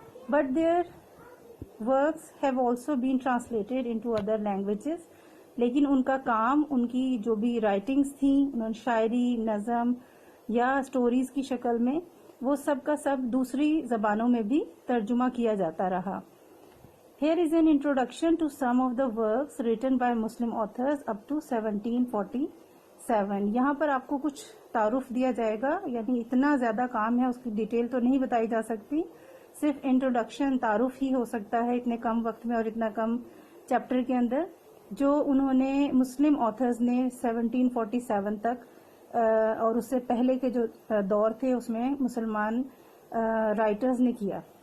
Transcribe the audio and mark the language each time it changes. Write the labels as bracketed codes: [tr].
[en] But their works have also been translated into other languages. [hi] लेकिन उनका काम, उनकी जो भी राइटिंग्स थी, उन्होंने शायरी, नज़म या स्टोरीज की शक्ल में, वो सब का सब दूसरी ज़बानों में भी तर्जुमा किया जाता रहा. [en] Here is an introduction to some of the works written by Muslim authors up to 1747. [hi] यहाँ पर आपको कुछ तारुफ दिया जाएगा, यानी इतना ज़्यादा काम है, उसकी डिटेल तो नहीं बताई जा सकती, सिर्फ इंट्रोडक्शन, तारुफ ही हो सकता है इतने कम वक्त में और इतना कम चैप्टर के अंदर, जो उन्होंने मुस्लिम ऑथर्स ने 1747 तक और उससे पहले के जो दौर थे उसमें मुसलमान राइटर्स ने किया.